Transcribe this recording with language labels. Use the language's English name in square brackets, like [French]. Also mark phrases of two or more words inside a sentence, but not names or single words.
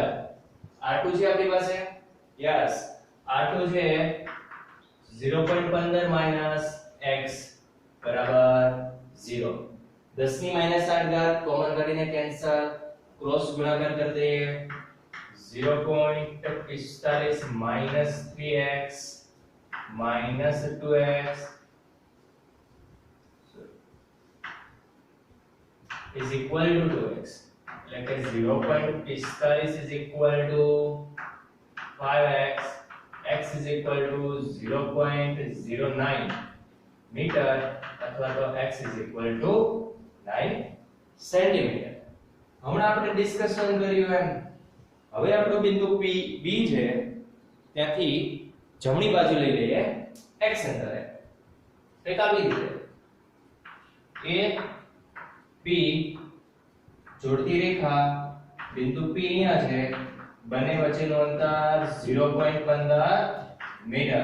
[Gujarati] r2 છે આપણી પાસે, યસ, r2 છે 0.15 - x બરાબર 0. 10 - 8 કોમન કરીને કેન્સલ, ક્રોસ ગુણાકાર કરી દઈએ. 0.45 - [English] 3x - 2x is equal to 2x. [Gujarati] એટલે કે 0.45 [English] is equal to 5x, x is equal to 0.09 [Gujarati] મીટર અથવા તો [English] x is equal to 9 [Gujarati] સેન્ટીમીટર. હમણાં આપણે ડિસ્કશન કર્યું એમ હવે આપણો બિંદુ P B છે, ત્યાંથી જમણી બાજુ લઈ લઈએ x અંતરે. એક આવી રીતે A P જોડતી રેખા બિંદુ P અહીંયા છે, બંને વચ્ચેનું અંતર 0.15 મીટર.